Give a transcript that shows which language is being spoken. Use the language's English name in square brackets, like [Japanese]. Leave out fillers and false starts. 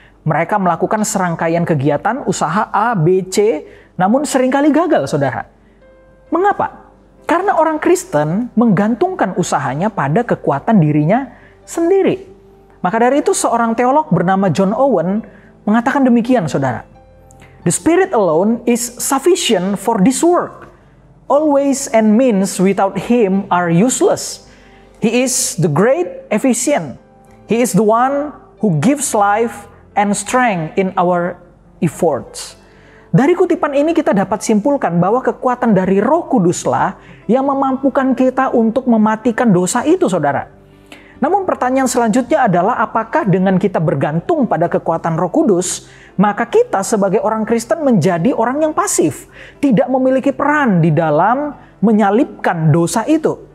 [Indonesian] Mereka melakukan serangkaian kegiatan, usaha A, B, C, namun seringkali gagal, saudara. Mengapa? Karena orang Kristen menggantungkan usahanya pada kekuatan dirinya sendiri. Maka dari itu seorang teolog bernama John Owen mengatakan demikian, saudara. [English] The Spirit alone is sufficient for this work. All ways and means without Him are useless. He is the great efficient. He is the one who gives life and strength in our efforts. [Indonesian] Dari kutipan ini kita dapat simpulkan bahwa kekuatan dari Roh Kuduslah yang memampukan kita untuk mematikan dosa itu, saudara. Namun pertanyaan selanjutnya adalah apakah dengan kita bergantung pada kekuatan Roh Kudus, maka kita sebagai orang Kristen menjadi orang yang pasif, tidak memiliki peran di dalam menyalibkan dosa itu.